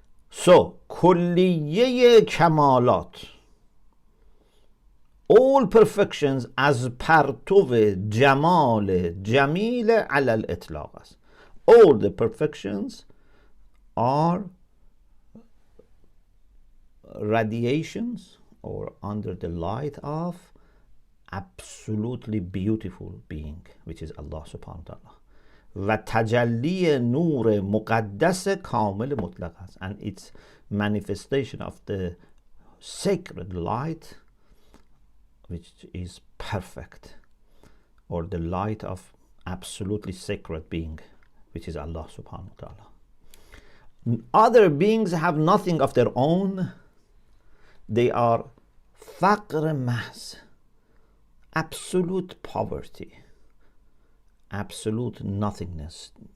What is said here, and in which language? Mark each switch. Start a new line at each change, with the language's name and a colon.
Persian: So kulliye kamalat,
English: all perfections as
Persian: partuv jamal jamil ala al-itlaq است.
English: All the perfections are radiations or under the light of absolutely beautiful being, which is Allah subhanahu wa ta'ala.
Persian: و تجلی نور مقدس کامل مطلق است.
English: And its manifestation of the sacred light which is perfect, or the light of absolutely sacred being, which is Allah subhanahu wa ta'ala. Other beings have nothing of their own. They are faqr mahz, absolute poverty, absolute nothingness.